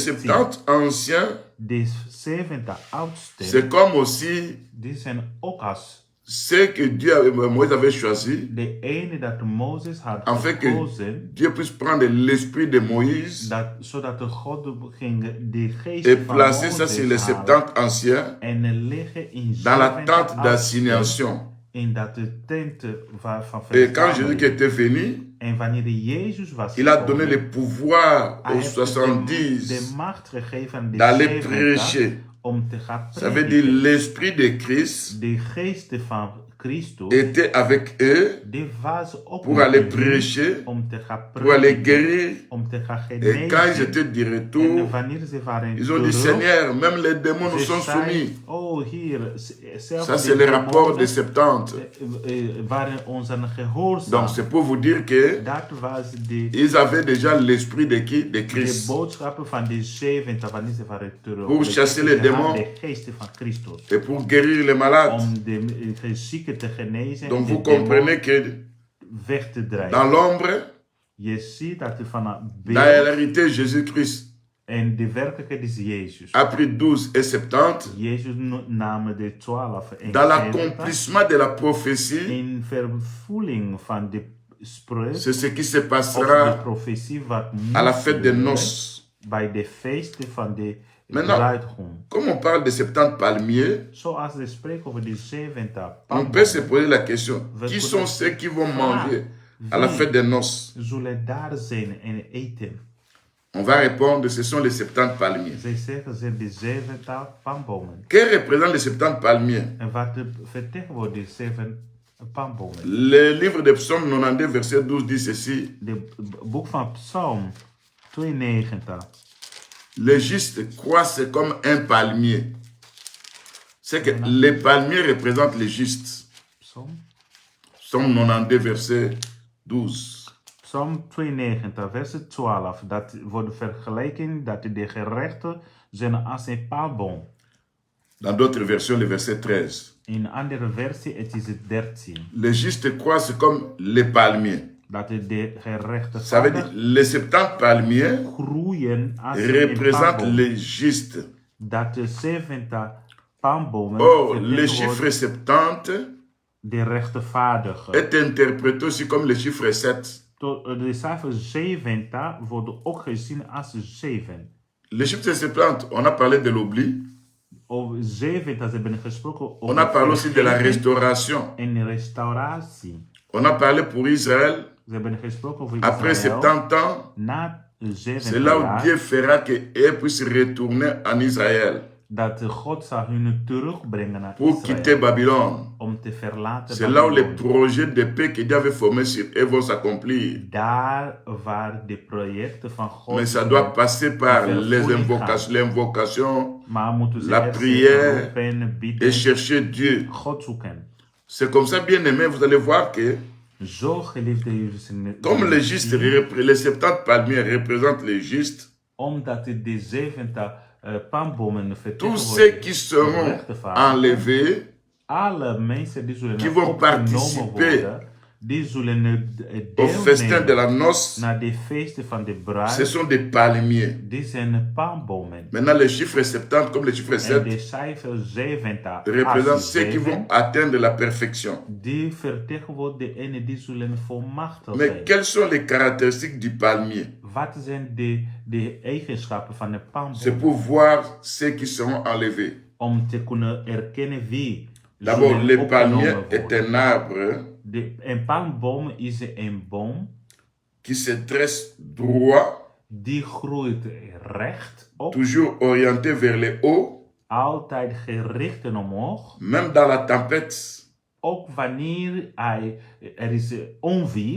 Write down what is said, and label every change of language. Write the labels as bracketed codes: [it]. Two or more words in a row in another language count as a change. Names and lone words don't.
[nl] en 10. [fr] 70 anciens, [nl] De 70 oudsten, [fr] c'est comme aussi [nl] die zijn ook als [fr] ceux que Moïse avait choisi, [nl] de ene dat Mozes had [fr] afin que [nl] gekozen, [fr] Dieu puisse prendre l'esprit de Moïse [nl] zodat de God ging de geest [fr] et [nl] van [fr] placer ça sur les [nl] Mozes halen [fr] 70 anciens [nl] en leggen in [fr] dans la [nl] 70 [fr] tente [nl] oudsten [fr] d'assignation. [nl] in dat de tent van [fr] Et quand Jésus [nl] verzameling. [fr] était venu, [nl] En wanneer Jezus was [fr] il a [nl] gekomen, [fr] donné le pouvoir [nl] hij [fr] aux [nl] heeft [fr] 70 [nl] de macht gegeven aan de [fr] d'aller [nl] 70 [fr] prêcher. [nl] om te gaan [fr] Ça veut dire [nl] prediken. [fr] l'esprit de Christ [nl] De geest van Christus, [fr] était avec eux [nl] die was ook [fr] pour [nl] met [fr] aller [nl] hen [fr] prêcher, [nl] om te gaan [fr] pour aller [nl] prediken, [fr] guérir. [nl] om te gaan [fr] Et quand ils [nl] genezen. [fr] étaient de [nl] En [fr] retour, [nl] wanneer ze waren [fr] ils ont dit, [nl] terug, [fr] Seigneur, même les démons nous [nl] ze [fr] sont [nl] zeiden, [fr] soumis. [nl] oh hier, zelfs [fr] Ça, [nl] de [fr] c'est le rapport des [nl] demonen, [fr] 70. [nl] waren ons aan gehoorzaam. [fr] Donc, c'est pour vous dire que [nl] Dat was de [fr] ils avaient déjà l'esprit de qui? [nl] De de [fr] Christ. [nl] boodschappen van de 70 wanneer ze waren terug. [fr] Pour [nl] De [fr] chasser [nl] geesten [fr] les démons. [nl] hadden de geesten van Christus. [fr] Et pour guérir les malades. [nl] Om de zieken te genezen [fr] Donc, [nl] en [fr] vous [nl] de demonen [fr] comprenez que [nl] weg te drijven. [fr] dans l'ombre, [nl] Je ziet dat er van een [fr] dans la [nl] beeld [fr] réalité, Jésus-Christ [nl] en de werkelijkheid is Jezus. [fr] a pris 12 et 70 [nl] Jezus nam de 12 en [fr] dans [nl] 70 [fr] l'accomplissement de la prophétie. [nl] in vervulling van de spreuk [fr] C'est ce qui se [nl] of de [fr] passera [nl] profetie wat [fr] à la [nl] moest [fr] fête des [nl] gebeuren [fr] noces. [nl] bij de feesten van de [fr] Maintenant, [nl] bruidegom. [fr] comme on parle de 70 palmiers, [nl] Zoals we spreken over de 70 [fr] on peut se [nl] palmen, [fr] poser la question, qui sont ceux qui vont manger à la fête des noces? [nl] zullen daar zijn en eten. [fr] On va répondre, ce sont les 70 palmiers. [nl] Zij zeggen ze de 70 palmbomen. [fr] Que représentent les 70 palmiers? [nl] En wat vertegenwoordigt de 7 palmbomen? [fr] Le livre de Psaume 92, verset 12 dit ceci. [nl] De boek van Psalm 92. [fr] Les justes croissent comme un palmier. C'est que les palmiers représentent les justes. Psaume 92, verset 12. [nl] Psalm 92, verset 12. Dat wordt vergeleken dat de gerechten zijn als een palmboom. [fr] Dans d'autres versions, le verset 13. [nl] In een andere versie, het is het 13. [fr] Les justes croissent comme les palmiers. [nl] Dat de gerechten [fr] Ça veut dire les 70 palmiers [nl] groeien als [fr] représentent [nl] een [fr] les justes. [nl] Dat de 70 palmbomen [fr] Le chiffre 70 [nl] de rechtvaardigen. [fr] est interprété aussi comme le chiffre 7. [nl] De cijfer 70 wordt ook gezien als 7. [fr] Le chiffre 70, on a parlé de l'oubli. [nl] Over 70 hebben we gesproken over. [fr] On a parlé aussi de la restauration. [nl] En restauratie. [fr] On a parlé pour Israël. [nl] We hebben gesproken over [fr] Après [nl] Israël. [fr] 70 ans, [nl] Na 70 [fr] c'est là où Dieu fera qu'eux puissent retourner en Israël [nl] dat God zal hun terugbrengen naar [fr] pour [nl] Israël. [fr] quitter Babylone. [nl] Om te verlaten [fr] C'est là où les [nl] Babylon. [fr] projets de paix que Dieu avait formés sur eux vont s'accomplir. [nl] Daar waar de projecten van God. [fr] Mais ça doit passer par l'invocation, la prière et chercher Dieu. [nl] God zoeken. [fr] C'est comme ça, bien aimé, vous allez voir que [nl] Zo geliefde jullie. [fr] comme les justes, les 70 palmiers représentent les justes, [nl] Omdat de 70 palmbomen [fr] tous ceux qui seront enlevés, [nl] alle mensen die zullen [fr] qui vont participer [nl] worden, die zullen [fr] au festin de la [nl] deelnemen [fr] noce, [nl] naar de feesten van de [fr] ce [nl] bruid. [fr] sont des palmiers. [nl] Die zijn palmbomen. [fr] Maintenant, les chiffres 70 comme les chiffres [nl] En [fr] 7 [nl] de cijfer 70 [fr] représentent [nl] als [fr] ceux qui [nl] 7, [fr] vont atteindre la perfection. [nl] die vertegenwoordigen degenen die zullen volmachtig [fr] Mais [nl] zijn. [fr] quelles sont les caractéristiques du palmier? [nl] Wat zijn de eigenschappen van de [fr] C'est [nl] palmboom? [fr] pour voir ceux qui seront enlevés. [nl] Om te kunnen erkennen wie [fr] D'abord, [nl] zullen [fr] le [nl] opgenomen [fr] palmier est [nl] worden. [fr] un arbre [nl] Een palmboom is een boom [fr] qui se dresse droit, [nl] die groeit recht op, [fr] toujours orienté vers le haut, [nl] altijd gericht en omhoog. [fr] même dans la tempête. [nl] Ook wanneer er is onweer,